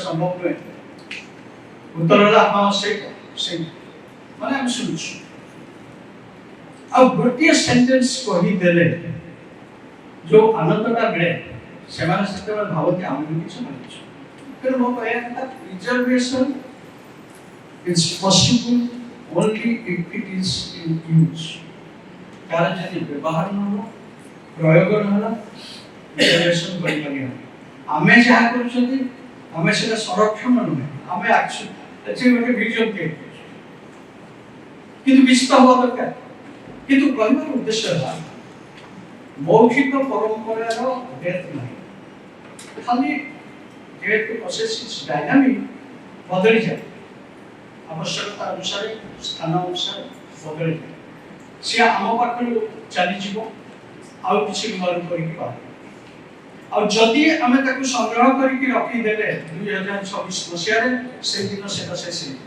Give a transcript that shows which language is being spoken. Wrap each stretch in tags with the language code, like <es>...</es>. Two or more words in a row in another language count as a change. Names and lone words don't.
<or>ସମ୍ଭବ ନୁହେଁ ଉତ୍ତର ହେଲା ହଁ ସେଇ ମାନେ ଆମେ ଶୁଣୁଛୁ ଆଉ ଗୋଟିଏ ସେଣ୍ଟେନ୍ସ କହିଦେଲେ ଯୋଉ ଆନନ୍ଦଟା ମିଳେ ସେମାନେ ସେତେବେଳେ ଭାବନ୍ତି ଆମେ ବି କିଛି ମାନିଛୁ ତେଣୁ ମୋ କହିବା କଥା</or> <en>preservation is possible only if it is in use</en> <or>ତାର ଯଦି ବ୍ୟବହାର ନ ହେବ ପ୍ରୟୋଗ ନ ହେଲା ପ୍ରିଜର୍ଭେସନ୍ କରିପାରିବା ଆମେ ଯାହା କରୁଛନ୍ତି ଆମେ ସେଟା ସଂରକ୍ଷଣ ନୁହେଁ ଆମେ ଆକ୍ଚୁଆଲି ଗୋଟେ ଭିଜନ ତିଆରି କରୁଛୁ କିନ୍ତୁ କିଛି ତ ହବା ଦରକାର କିନ୍ତୁ କହିବାର ଉଦ୍ଦେଶ୍ୟ ହେଲା ମୌଖିକ ପରମ୍ପରାର ଡେଥ୍ ନାହିଁ ଖାଲି ଯେହେତୁ</or> <en>process is dynamic</en> <or>ବଦଳିଯାଏ ଆବଶ୍ୟକତା ଅନୁସାରେ ସ୍ଥାନ ଅନୁସାରେ ବଦଳିଯାଏ ସେ ଆମ ପାଖରୁ ଚାଲିଯିବ ଆଉ କିଛି ନୂଆ କରିକି ବାହାରିବ ଆଉ ଯଦି ଆମେ ତାକୁ ସଂଗ୍ରହ କରିକି ରଖିଦେଲେ 2026 ମସିହାରେ ସେଦିନ ସେଟା ଶେଷ ହେଇଯିବ।</or>